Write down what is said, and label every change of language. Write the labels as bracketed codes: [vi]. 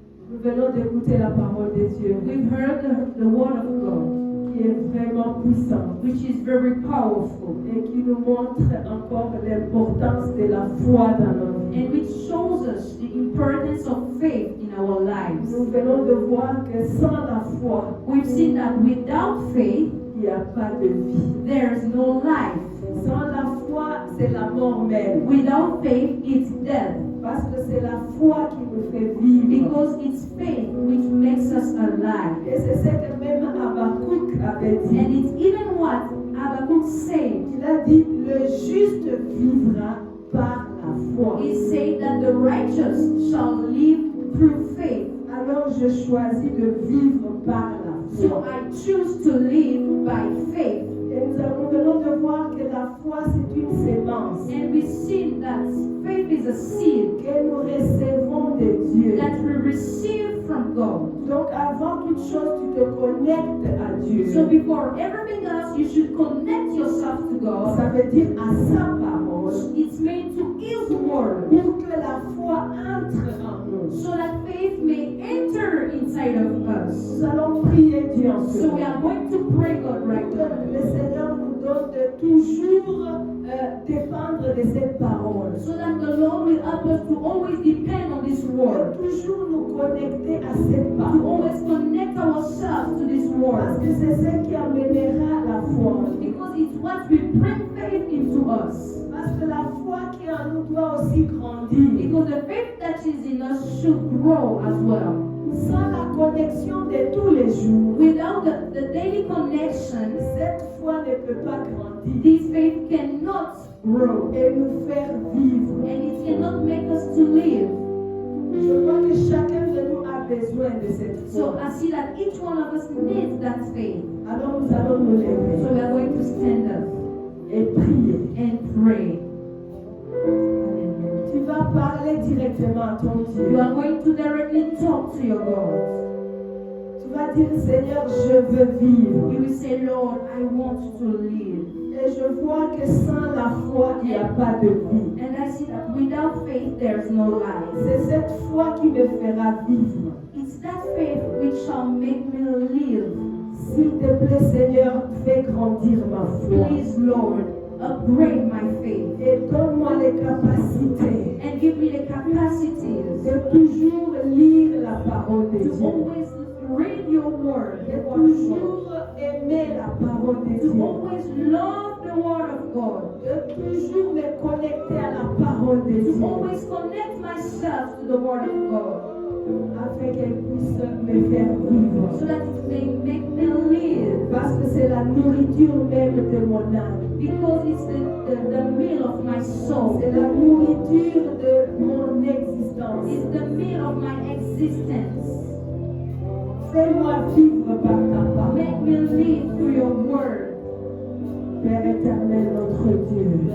[fr] Nous venons d'écouter la parole de Dieu, [en] We've heard the word of God, [fr] qui est vraiment puissante [en] which is very powerful, [fr] et qui nous montre encore l'importance de la foi dans nos vies. [en] and which shows us the importance of faith in our lives. [fr] Nous venons de voir que sans la foi, [en] We've seen that without faith, [fr] il n'y a pas de vie. [en] there is no life. [fr] Sans la foi, c'est la mort même. [en] Without faith, it's death. [fr] Parce que c'est la foi qui nous fait vivre. [en] Because it's faith which makes us alive. [fr] Et c'est ce que même Habakkuk avait dit. [en] And it's even what Habakkuk said. [fr] Il a dit, le juste vivra par la foi. [en] He said that the righteous shall live through faith. [fr] Alors je choisis de vivre par la [en] So [fr] foi. [en] I choose to live by faith. [fr] Et nous venons de voir que la foi c'est une sémence [en] And we've seen that faith is a seed [fr] que nous recevons de Dieu. [en] that we receive from God. [fr] Donc avant toute chose, tu te connectes à Dieu. [en] So before everything else, you should connect yourself to God. [fr] Ça veut dire à sa parole [en] It's made to His word, [fr] pour que la foi entre en nous. [en] so that faith may enter inside of us. [fr] Nous allons prier Dieu en ce [en] So we [fr] moment. [en] are going to pray God right [fr] Que [en] now. [fr] le Seigneur nous donne de toujours dépendre de cette parole. [en] So that the Lord will help us to always depend on this [fr] De [en] word. [fr] toujours nous connecter à cette [en] To [fr] parole. [en] always connect ourselves to this [fr] Parce [en] word. [fr] que c'est ce qui amènera la foi. [en] Because it's what will bring faith into us. [fr] Parce que la foi qui est en nous doit aussi grandir. [en] Because the faith that is in us should grow as well. [fr] Sans la connexion de tous les jours, [en] Without the daily connection, [fr] cette foi ne peut pas grandir [en] this faith cannot grow. [fr] et nous faire vivre. [en] And it cannot make us to live. [fr] Je crois que chacun de nous a besoin de cette [en] So [fr] foi. [en] I see that each one of us needs that faith. [fr] Alors nous allons nous lever [en] So we are going to stand up [fr] et prier. [en] and pray. [fr] Tu vas parler directement à ton [en] You [fr] Dieu. [en] are going to directly talk to your God. [fr] Tu vas dire, Seigneur, je veux vivre. [en] You will say, Lord, I want to live. [fr] Et je vois que sans la foi, il n'y a pas de vie. [en] And I see that without faith, there's no life. [fr] C'est cette foi qui me fera vivre. [en] It's that faith which shall make me live. [fr] S'il te plaît, Seigneur, fais grandir ma foi. [en] Please, Lord, upgrade my faith [fr] et donne-moi les capacités [en] and give me the capacities [fr] de toujours lire la parole de [en] to [fr] Dieu, [en] always read your word, [fr] de toujours aimer la parole de [en] to [fr] Dieu, [en] always love the word of God, [fr] de toujours me connecter à la parole de [en] to [fr] Dieu, [en] always connect myself to the word of God, [fr] afin qu'elle puisse me faire vivre. [en] so that it may make me live, [fr] Parce que c'est la nourriture même de mon âme. [en] because it's the meal of my soul. [fr] C'est la nourriture de mon existence. [en] It's the meal of my existence. [fr] Fais-moi vivre par ta parole. [en] Make me live through your word. [fr] Père éternel, notre Dieu.